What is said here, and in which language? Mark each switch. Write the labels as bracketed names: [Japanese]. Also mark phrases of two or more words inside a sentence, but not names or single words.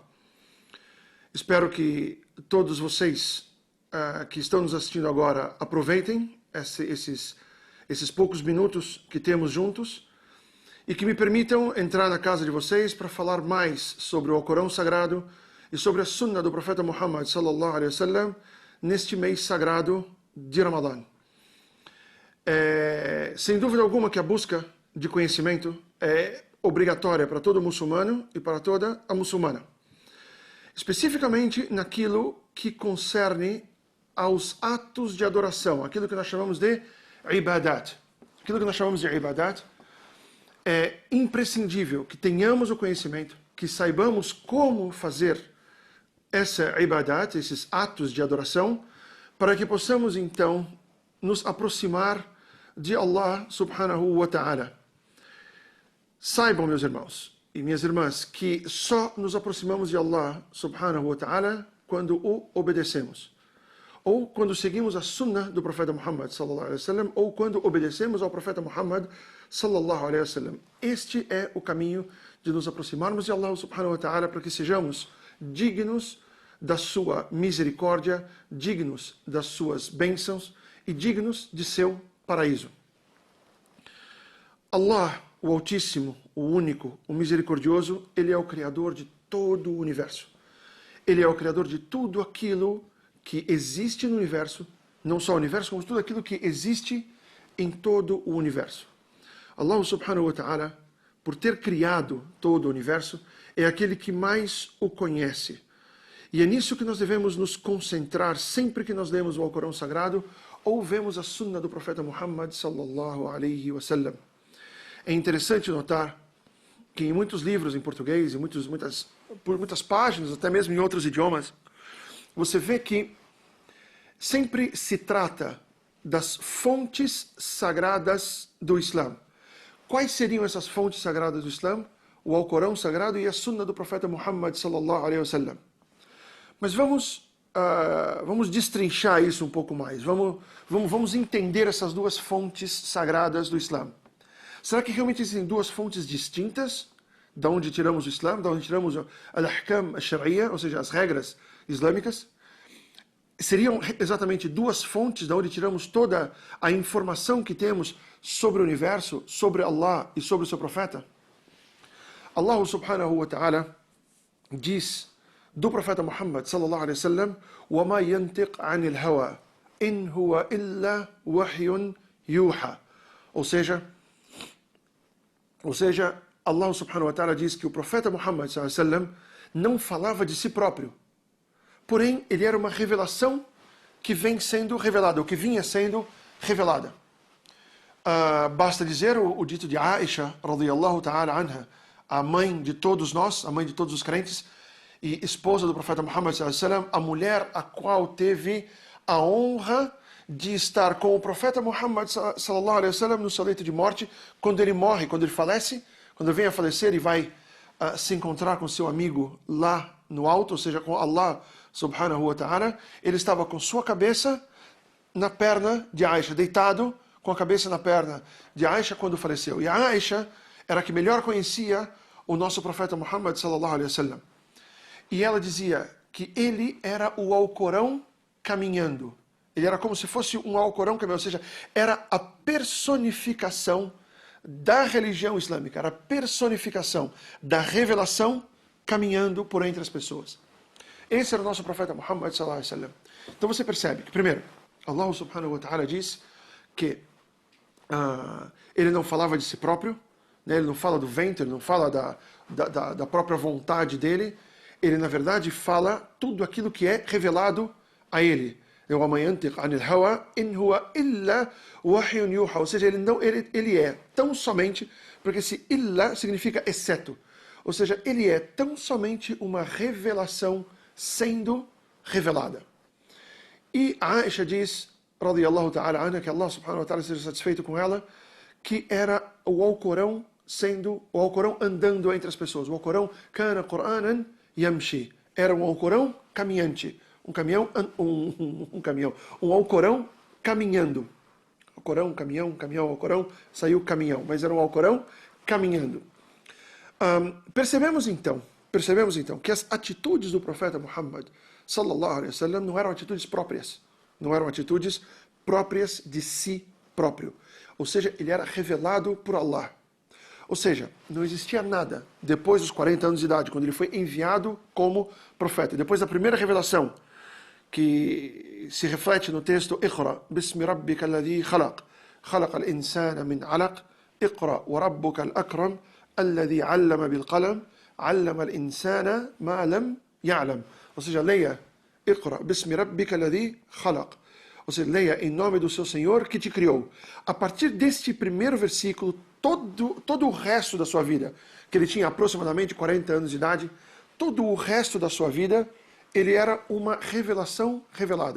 [Portuguese] Espero que todos vocês que estão nos assistindo agora aproveitem esses poucos minutos que temos juntos e que me permitam entrar na casa de vocês para falar mais sobre o Alcorão Sagrado e sobre a Sunna do Profeta Muhammad [Arabic] صلى الله عليه وسلم [Portuguese] neste mês sagrado de Ramadã. Sem dúvida alguma que a busca de conhecimento é obrigatória para todo muçulmano e para toda a muçulmana. Especificamente naquilo que concerne aos atos de adoração, aquilo que nós chamamos de ibadat. Aquilo que nós chamamos de ibadat é imprescindível que tenhamos o conhecimento, que saibamos como fazer essa ibadat, esses atos de adoração, para que possamos então nos aproximar de Allah [Arabic] سبحانه وتعالى. [Portuguese] Saibam, meus irmãos e minhas irmãs, que só nos aproximamos de Allah [Arabic] سبحانه وتعالى [Portuguese] quando o obedecemos. Ou quando seguimos a sunnah do profeta Muhammad [Arabic] صلى الله عليه وسلم, [Portuguese] ou quando obedecemos ao profeta Muhammad [Arabic] صلى الله عليه وسلم. [Portuguese] Este é o caminho de nos aproximarmos de Allah [Arabic] سبحانه وتعالى [Portuguese] para que sejamos dignos da sua misericórdia, dignos das suas bênçãos e dignos de seu paraíso. Allah, o Altíssimo, o Único, o Misericordioso, Ele é o Criador de todo o universo. Ele é o Criador de tudo aquilo que existe no universo, não só o universo, mas tudo aquilo que existe em todo o universo. [Arabic] الله سبحانه وتعالى, [Portuguese] por ter criado todo o universo, é aquele que mais o conhece. E é nisso que nós devemos nos concentrar sempre que nós lemos o Alcorão Sagrado ou vemos a Sunna do Profeta Muhammad [Arabic] صلى الله عليه وسلم. [Portuguese] É interessante notar que em muitos livros em português, por muitas páginas, até mesmo em outros idiomas, você vê que sempre se trata das fontes sagradas do Islã. Quais seriam essas fontes sagradas do Islã? O Alcorão Sagrado e a Sunna do Profeta Muhammad [Arabic] صلى الله عليه وسلم. [Portuguese] Mas vamos destrinchar isso um pouco mais. Vamos entender essas duas fontes sagradas do Islã. Será que realmente existem duas fontes distintas da onde tiramos o Islã, da onde tiramos [Arabic] الأحكام الشرعية, [Portuguese] ou seja, as regras islâmicas? Seriam exatamente duas fontes da onde tiramos toda a informação que temos sobre o universo, sobre Allah e sobre o seu profeta? [Arabic] الله سبحانه وتعالى [Portuguese] diz do profeta Muhammad [Arabic] صلى الله عليه وسلم: وَمَا يَنْتِقْ عَنِ الْهَوَى إِنْ هُوَ إِلَّا وَحْيٌ يُوحَى. [Portuguese] Ou seja, Allah [Arabic] سبحانه وتعالى [Portuguese] diz que o profeta Muhammad [Arabic] صلى الله عليه وسلم [Portuguese] não falava de si próprio. Porém, ele era uma revelação que vem sendo revelada, ou que vinha sendo revelada. Basta dizer o dito de Aisha, [Arabic] رضي الله تعالى عنها, [Portuguese] a mãe de todos nós, a mãe de todos os crentes, e esposa do profeta Muhammad [Arabic] صلى الله عليه وسلم, [Portuguese] a mulher a qual teve a honra de estar com o profeta Muhammad [Arabic] صلى الله عليه وسلم [Portuguese] no seu leito de morte, quando ele morre, quando ele falece, quando ele vem a falecer e vai se encontrar com seu amigo lá no alto, ou seja, com Allah [Arabic] سبحانه وتعالى. [Portuguese] Ele estava com sua cabeça na perna de Aisha, deitado com a cabeça na perna de Aisha quando faleceu. E a Aisha era a que melhor conhecia o nosso profeta Muhammad [Arabic] صلى الله عليه وسلم. [Portuguese] E ela dizia que ele era o Alcorão caminhando. Ele era como se fosse um Alcorão caminhando, ou seja, era a personificação da religião islâmica, era a personificação da revelação caminhando por entre as pessoas. Esse era o nosso profeta Muhammad [Arabic] صلى الله عليه وسلم. [Portuguese] Então você percebe que, primeiro, Allah [Arabic] سبحانه وتعالى [Portuguese] diz que ele não falava de si próprio, né? Ele não fala do vento, ele não fala da própria vontade dele, ele na verdade fala tudo aquilo que é revelado a ele. Ou seja, ele é tão somente, porque esse illa significa exceto, ou seja, ele é tão somente uma revelação sendo revelada. E a Aisha diz, [Arabic] رضي الله تعالى عنها, [Portuguese] que Allah [Arabic] سبحانه وتعالى [Portuguese] seja satisfeito com ela, que era o Alcorão andando entre as pessoas. [Arabic] O Alcorão كان قرآنا يمشي. [Portuguese] Era um Alcorão caminhante. Um Alcorão caminhando. Alcorão, caminhão, Alcorão, saiu caminhão. Mas era um Alcorão caminhando. Percebemos então que as atitudes do profeta Muhammad [Arabic] صلى الله عليه وسلم [Portuguese] não eram atitudes próprias. Não eram atitudes próprias de si próprio. Ou seja, ele era revelado por Allah. Ou seja, não existia nada depois dos 40 anos de idade, quando ele foi enviado como profeta. Depois da primeira revelação, que se reflete no texto [Arabic] اقرأ باسم ربك الذي خلق خلق الإنسان من علق اقرأ وربك الأكرم الذي علم بالقلم علم الإنسان ما لم يعلم. [Portuguese] Ou seja, leia [Arabic] اقرأ باسم ربك الذي خلق. [Portuguese] Ou seja, leia em nome do seu Senhor que te criou. A partir deste primeiro versículo, todo o resto da sua vida, que ele tinha aproximadamente 40 anos de idade, todo o resto da sua vida, ele era uma revelação revelada.